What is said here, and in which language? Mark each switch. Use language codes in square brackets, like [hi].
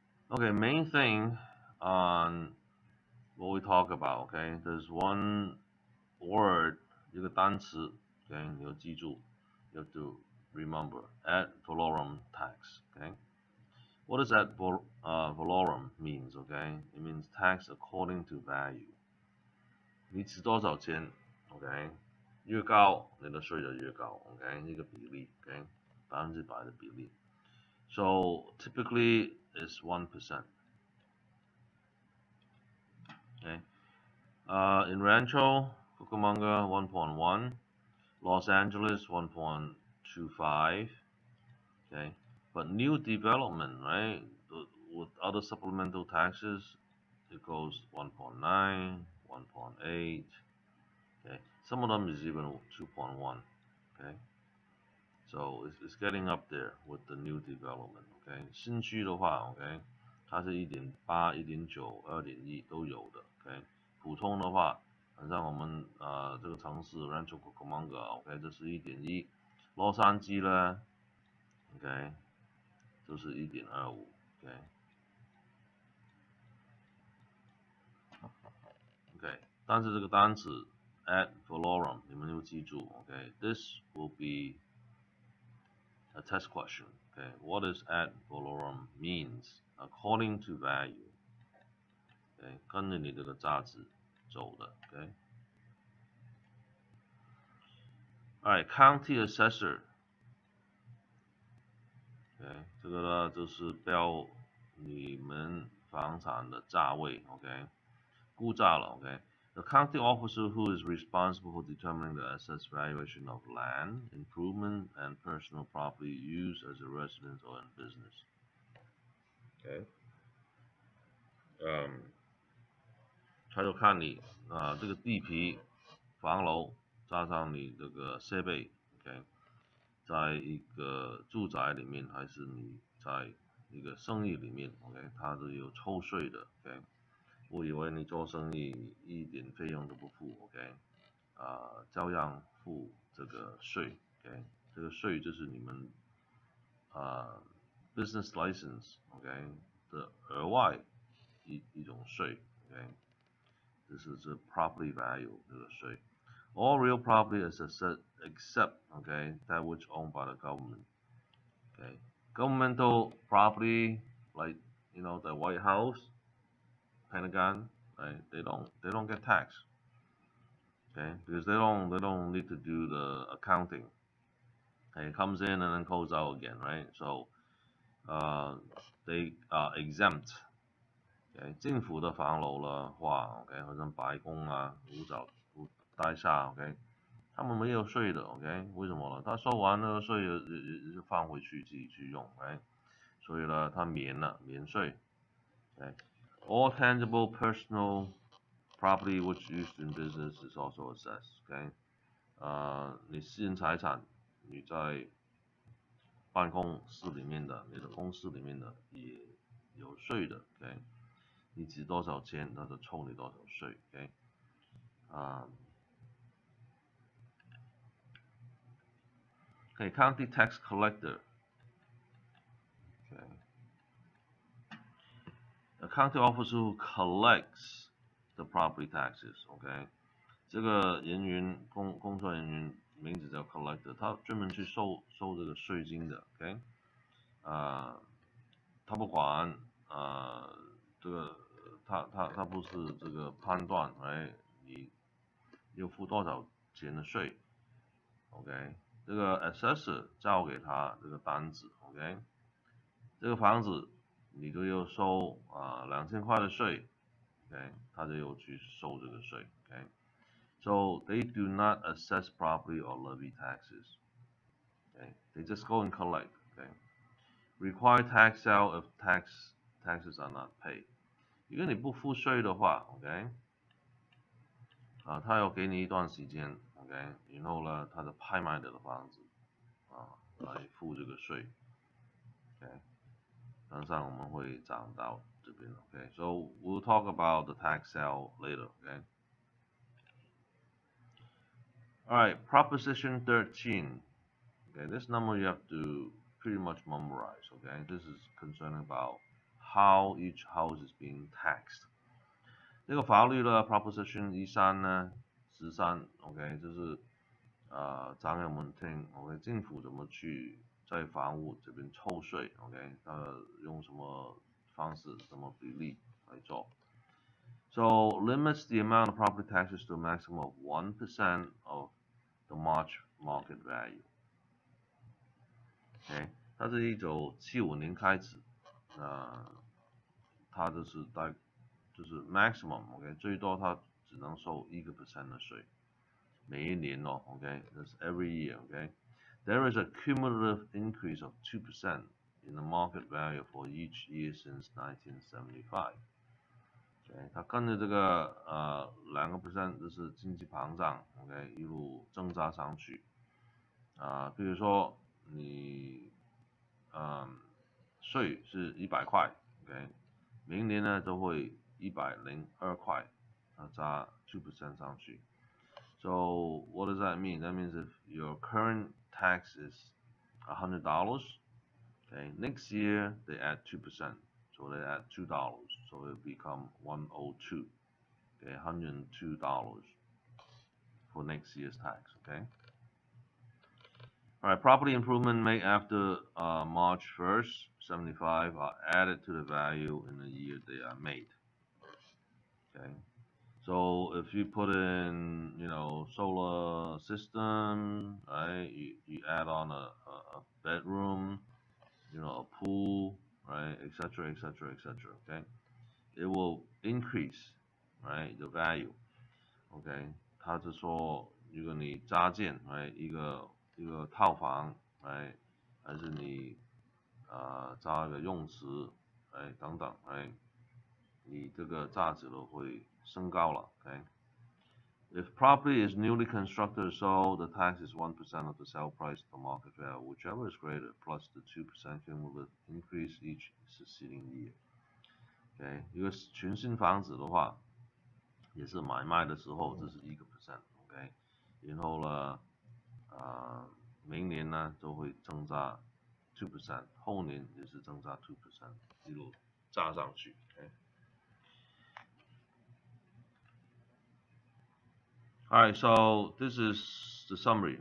[en] Okay, main thing on what we talk about, okay, there's one word, [zh] 一个单词 [en] ，okay， [zh] 你要记住 [en] ，you have to remember ad valorem tax, okay. What does ad valorem means, okay? It means tax according to value. [zh] 你值多少钱 ，OK？越高，你的税就越高 ，OK？一个比例 ，OK？ 100%的比例。 [en] So typically it's 1%. Okay. In Rancho Cucamonga 1.1, Los Angeles 1.25. Okay. But new development, right? With other supplemental taxes, it goes 1.9, 1.8. Okay. Some of them is even 2.1. Okay. So it's getting up there with the new development. Okay. [zh] 新区的话 ，OK， 它是1.8、1.9、2.1都有的。OK。普通的话，好像我们这个城市 Rancho Cucamonga，OK， 这是1.1。洛杉矶呢 ，OK， 就是1.25。OK。 OK， 但是这个单词 ad valorem 你们要记住 ，OK， [en] this will be a test question. Okay, what does ad valorem means according to value? [zh] Okay， 跟着你这个价值走的。 [en] Okay. Alright, county assessor. [zh] Okay， 这个呢就是标你们房产的价位。 OK， 估价了。 [en] OK。The county officer who is responsible for determining the assessed valuation of land, improvement, and personal property used as a residence or in business. Okay. [zh] 他就看你这个地皮、房楼加上你这个设备 ，OK， 在一个住宅里面还是你在一个生意里面 ，OK， 它是有抽税的 ，OK。我以为你做生意一点费用都不付 ，OK， 照样付这个税 ，OK， 这个税就是你们business license，OK， 的额外一种税 ，OK。 [en] This is the property value [zh] 这个税。 [en] All real property is assessed except, okay, that which owned by the government. Okay, governmental property like the White House, Pentagon, right? They don't get taxed. Okay, because they don't need to do the accounting. Okay, it comes in and then goes out again, right? So they are exempt. [zh] Okay， 政府的房楼的话 ，OK， 好像白宫啊、五大厦 ，OK， 他们没有税的 ，OK， 为什么呢？他收完那个税就放回去自己去用，哎，所以呢，他免税。 [en] OK，all tangible personal property which used in business is also assessed. [zh] OK， 你私人财产你在办公室里面的，你的公司里面的也有税的 ，OK。你值多少钱，他就抽你多少税 ，OK， [en] Okay, county tax collector. Okay, a county officer who collects the property taxes. [zh] OK， 这个人员工作人员名字叫 collector， 他专门去收这个税金的。 OK， 他不管这个他不是这个判断你要付多少钱的税。 OK， 这个 assessor 交给他这个单子。 OK， 这个房子你都要收2000块的税。 OK， 他就要去收这个税。 [en] OK，so they do not assess property or levy taxes. Okay, they just go and collect. Okay, require tax sale if taxes are not paid. [zh] 如果你不付税的话 ，OK， 他要给你一段时间 ，OK， 然后呢，他的拍卖的房子来付这个税 ，OK， 等上我们会讲到这边 ，OK， [en] so we'll talk about the tax sale later. Okay. All right, Proposition 13. Okay, this number you have to pretty much memorize. Okay, this is concerning about how each house is being taxed. [zh] 这个法律的 Proposition 13呢，13 OK， 就是讲给我们听 ，OK， 政府怎么去在房屋这边抽税 ，OK， 用什么方式、什么比例来做。 [en] So limits the amount of property taxes to a maximum of 1% of the March market value. [zh] OK， 它是1975年开始，它就是maximum OK， 最多它只能收1% 的税，每一年哦 OK， [en] that's every year [zh] OK。 [en] There is a cumulative increase of 2% in the market value for each year since 1975. [zh] OK， 它跟着这个2% 就是经济膨胀 OK， 一路增加上去。比如说你税是100块 OK， 明年呢就会102块，加 2% 上去。 [en] So what does that mean? That means if your current tax is $100, okay, next year they add 2%, so they add $2, so it become 102, okay, $102 for next year's tax, okay. All right, property improvement made after March 1st, 75 are added to the value in the year they are made. Okay, so if you put in, solar system, right? You add on a bedroom, a pool, right? Etc. Etc. Etc. Okay, it will increase, right? The value. [zh] Okay， 它是说，如果你加建，一个套房，还是你加一个泳池，等等，你这个价值都会升高了。 [en] Okay. If property is newly constructed or sold, the tax is 1% of the sale price of the market value, whichever is greater, plus the 2% cumulative increase each succeeding year. [zh] Okay， 一个全新房子的话，也是买卖的时候这是1%。 OK， 然后呢，明年呢就会增加 2%， 后年也是增加 2%， 一路加上去。 [en] Okay. All right, so this is the summary.